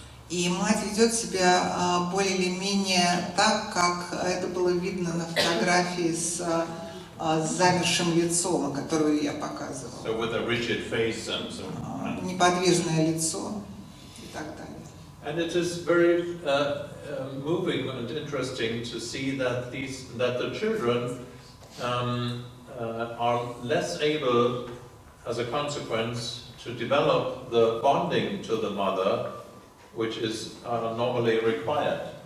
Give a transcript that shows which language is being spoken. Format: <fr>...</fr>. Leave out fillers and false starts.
<ru>И мать ведет себя более или менее так, как это было видно на фотографии с замершим лицом, которую я показывала.</ru> <en>So with a rigid face and so on.</en> <ru>Неподвижное лицо и так далее.</ru> <en>And it is very moving and interesting to see that the children are less able, as a consequence, to develop the bonding to the mother, which is normally required.</en>